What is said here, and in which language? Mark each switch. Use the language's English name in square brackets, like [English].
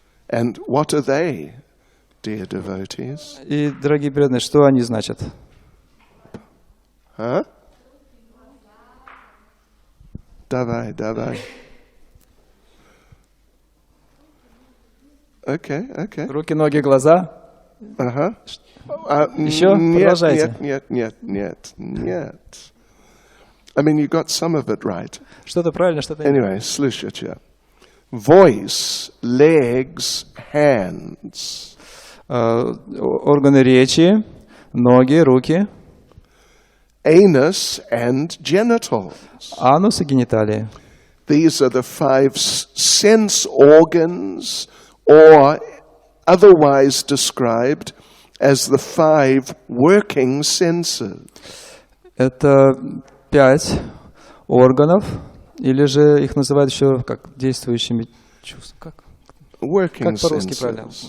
[English] And what are they, dear devotees? [Russian] И, дорогие преданные, что они значат? Давай. [English] Okay. [Russian] Руки, ноги, глаза. Еще? Продолжайте. Нет. [English] I mean, you got some of it right. [Russian] Что-то правильно, что-то нет. [English] Anyway, [Russian] слушайте. [English] Voice, legs, hands. [Russian] Органы речи, ноги, руки. [English] Anus and genitals. [Russian] Анус и гениталии. [English] These are the five sense organs, or otherwise described as the five working senses. [Russian] Это 5 органов, или же их называют еще как действующими чувствами. Как по-русски правильно?